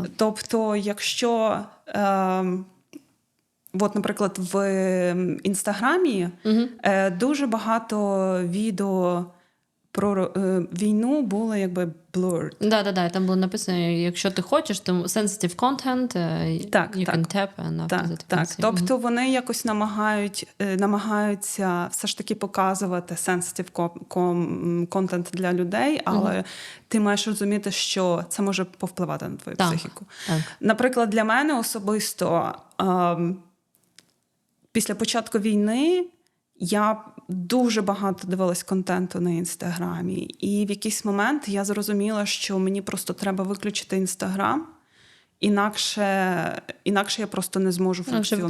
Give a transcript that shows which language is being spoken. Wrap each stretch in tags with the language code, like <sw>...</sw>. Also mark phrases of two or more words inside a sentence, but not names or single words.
<uk>Тобто, якщо, наприклад, в Інстаграмі дуже багато відео про війну було якби blurred. Да, там було написано, якщо ти хочеш, то</uk> <en>sensitive content, you can tap and after that.</en> <uk>Так. Тобто вони якось намагаються все ж таки показувати</uk> <en>sensitive content</en> <uk>для людей, але ти маєш розуміти, що це може повпливати на твою психіку. Так. Наприклад, для мене особисто після початку війни я дуже багато дивилась контенту на Інстаграмі. І в якийсь момент я зрозуміла, що мені просто треба виключити Інстаграм, інакше я просто не зможу функціонувати.</uk>